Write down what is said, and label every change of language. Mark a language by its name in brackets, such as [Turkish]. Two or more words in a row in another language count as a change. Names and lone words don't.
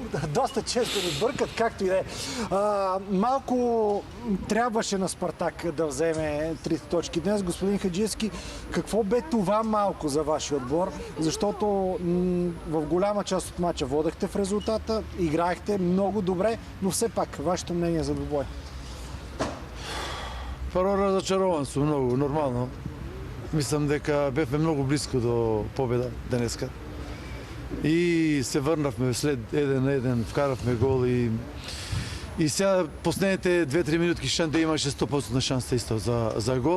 [Bulgarian] Доста често ни бъркат, както и да е. Малко трябваше на Спартак да вземе 3 точки днес. Господин Хаджиевски, какво бе това малко за вашия отбор? Защото в голяма част от мача водехте в резултата, играехте много добре, но все пак, вашето мнение за двубой? [Macedonian] Прво разочарован сум многу, нормално. Мислам дека бевме многу близко до победа денеска. И се врнавме след 1-1, вкаравме гол и сега последните 2-3 минутки Шанде имаше 100% шанса исто за гол.